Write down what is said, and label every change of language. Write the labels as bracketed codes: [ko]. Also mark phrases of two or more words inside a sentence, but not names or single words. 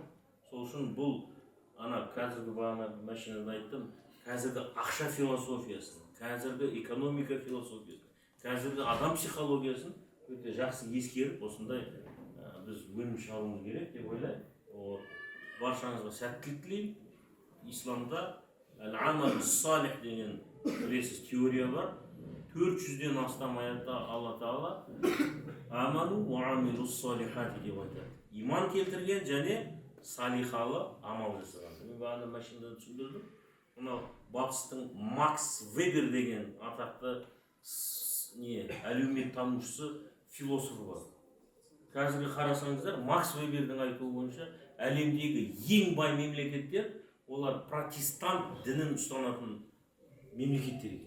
[kk] Сол үшін бұл қазіргі бағана машинада айттым, қазіргі ақша философиясын, қазіргі экономика философиясын, қазіргі адам психологиясын өте жақсы ескеріп, осындай біз өнім шығаруымыз керек деп ойлаймын. Баршаңызға сәттілік тілеймін. Исламда [ar] العمل الصالح [kk] деген білесіз теория бар. 400-ден астам аятта Алла Тағала [ar] آمنوا وعملوا الصالحات [kk] деп айтады. Иман келтірген және салихалы амал жасаған. Мен бағана машинада түсіндірдім. Мынау батыстың Макс Вебер деген атақты әлеумет танушысы философы бар. Қазіргі қарасаңыздар, Макс Вебердің айтуы бойынша әлемдегі ең бай мемлекеттер олар протестант дінін ұстанатын мемлекеттер екен.